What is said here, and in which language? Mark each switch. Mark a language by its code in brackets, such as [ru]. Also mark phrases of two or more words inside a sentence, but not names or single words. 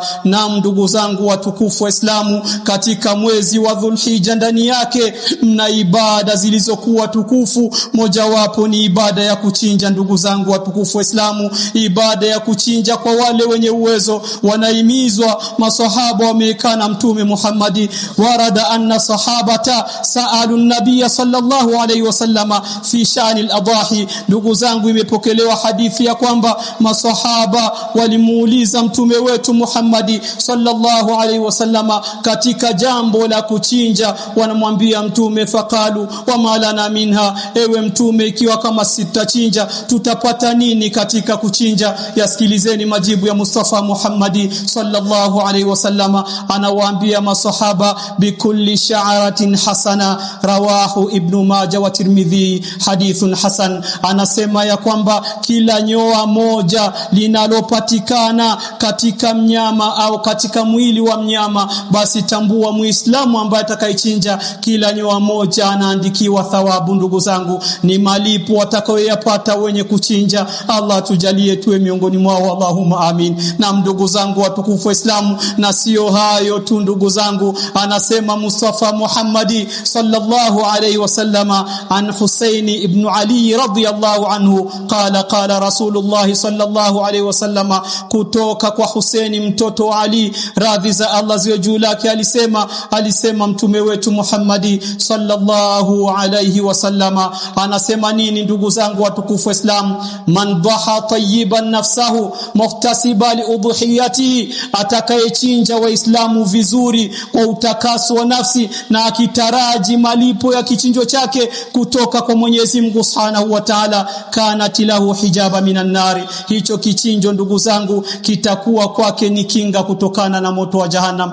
[sw] Na ndugu zangu watukufu Waislamu, katika mwezi wa Dhulhijja ndani yake mna ibada zilizokuwa tukufu. Mojawapo ni ibada ya kuchinja. Ndugu zangu watukufu Waislamu, ibada ya kuchinja kwa wale wenye uwezo wanahimizwa. Masahaba wamekaa na Mtume Muhammad, [ar] ورد أن الصحابة سألوا النبي صلى الله عليه وسلم في شأن الأضاحي. [sw] Ndugu zangu, imepokelewa hadithi ya kwamba masahaba walimuuliza Mtume wetu Muhammad [ar] صلى الله عليه وسلم [sw] katika jambo la kuchinja. Wanamwambia Mtume, [ar] فقالوا وما لنا منها, [sw] ewe Mtume, ikiwa kama sitachinja tutapata nini katika kuchinja? Yasikilizeni majibu ya Mustafa Muhammad [ar] صلى الله عليه وسلم. [sw] Anawaambia masahaba, [ar] بكل شعرة حسنة رواه ابن ماجه والترمذي حديث حسن. [sw] Anasema ya kwamba kila nyoa moja linalopatikana katika mnyama au katika mwili wa mnyama, basi tambua Muislamu ambaye atakayechinja kila nyoa moja anaandikiwa thawabu. Ndugu zangu, ni malipo watakayoyapata wenye kuchinja. Allah tujalie tuwe miongoni mwao, [ar] اللهم آمين. [sw] Na ndugu zangu watukufu Waislamu, na sio hayo tu ndugu zangu, anasema Mustafa Muhammad [ar] صلى الله عليه وسلم عن حسين بن علي رضي الله عنه قال رسول الله صلى الله عليه وسلم, [sw] kutoka kwa Husaini mtoto wa Ali, radhi za Allah ziwe juu lake, alisema Mtume wetu Muhammad [ar] صلى الله عليه وسلم. [sw] Anasema nini ndugu zangu watukufu Waislamu? [ar] من ضحى طيبة نفسه محتسبا لأضحيته, [sw] atakayechinja Waislamu vizuri kwa utakaso wa nafsi na akitaraji malipo ya kichinjo chake kutoka kwa Mwenyezi Mungu [ar] سبحانه وتعالى, كانت له حجابا من النار, [sw] hicho kichinjo ndugu zangu kitakuwa kwake ni kinga kutokana na moto wa Jahannam.